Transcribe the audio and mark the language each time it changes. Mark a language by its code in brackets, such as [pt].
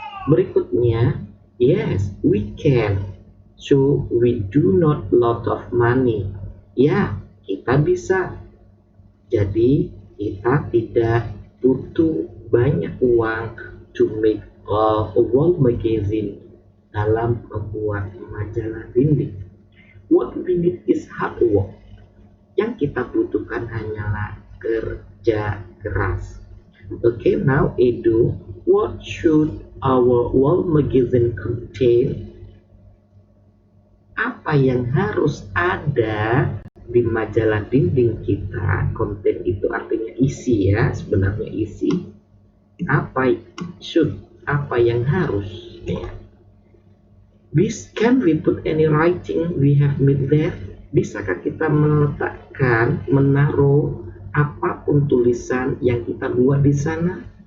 [id] Berikutnya, [en] yes, we can. So we do not lot of money. [id] Ya, kita bisa. Jadi kita tidak butuh banyak uang [en] to make a wall magazine, [id] dalam membuat majalah dinding. [en] What we need is hard work. [id] Yang kita butuhkan hanyalah kerja keras. [en] Now Edu, what should our wall magazine contain? [id] Apa yang harus ada di majalah dinding kita? Konten itu artinya isi ya, sebenarnya isi. Apa yang harus ya. [en] Can we put any writing we have made there? [id] Bisakah kita menaruh apapun tulisan yang kita buat di sana?